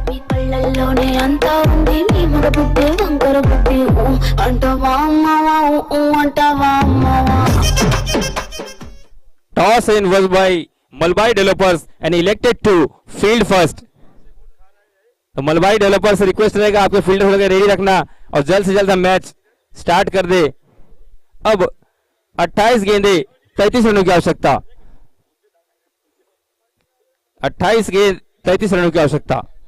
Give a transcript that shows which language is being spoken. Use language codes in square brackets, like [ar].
[te] కళ్ళల్లోనే అంతా ఉంది నీ మగ బుద్ధి వంకర బుద్ధి అంటావా అమ్మవా అంటావా అమ్మవా [en] Toss in was by Malbari Developers and elected to field first. [hi] तो मलबारी डेवलपर्स से रिक्वेस्ट रहेगा आपके फील्डर को रेडी रखना और जल्द से जल्द हम मैच स्टार्ट कर दे। अब 28 गेंदे 33 रनों की आवश्यकता। 28 गेंद 33 रनों की आवश्यकता।